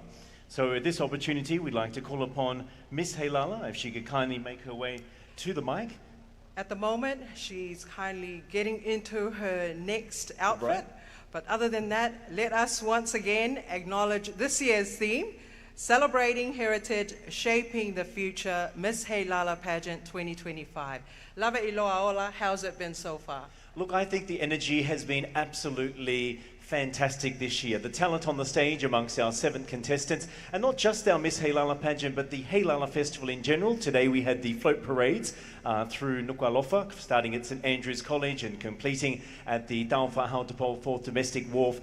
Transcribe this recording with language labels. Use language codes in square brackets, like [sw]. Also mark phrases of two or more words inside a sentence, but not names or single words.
[en] So at this opportunity, we'd like to call upon Miss Heilala, if she could kindly make her way to the mic. At the moment, she's kindly getting into her next outfit. Right. But other than that, let us once again acknowledge this year's theme, Celebrating Heritage, Shaping the Future, Miss Heilala Pageant 2025. [to] Lava iloa ola, [en] how's it been so far? Look, I think the energy has been absolutely fantastic this year. The talent on the stage amongst our 7 contestants, and not just our Miss Heilala pageant, but the Heilala Festival in general. Today we had the float parades through NUKU'ALOFA, starting at St Andrew's College and completing at the Tawonga 4th Domestic Wharf.